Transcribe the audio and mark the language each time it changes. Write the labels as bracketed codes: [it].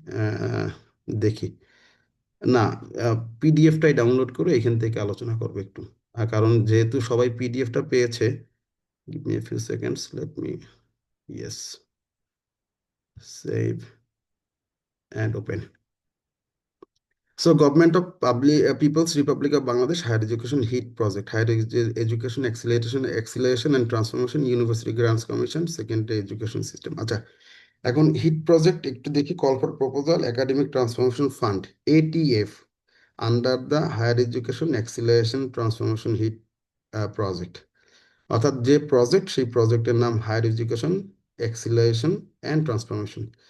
[bn] আহ, দেখি, না, পিডিএফটাই ডাউনলোড করে এখান থেকে আলোচনা করবো একটু। কারণ যেহেতু সবাই পিডিএফটা পেয়েছে, [en] Give me a few seconds, let me, yes, save and open. So, Government of People's Republic of Bangladesh Higher Education HEAT Project, Higher Education Acceleration and Transformation University Grants Commission, Secondary Education System. [bn] আচ্ছা, এখন hit project একটু দেখি। [en] Call for proposal academic transformation fund, ATF, under the higher education acceleration transformation HEAT project. [bn] অর্থাৎ যে project, সেই প্রজেক্টের নাম higher education acceleration and transformation.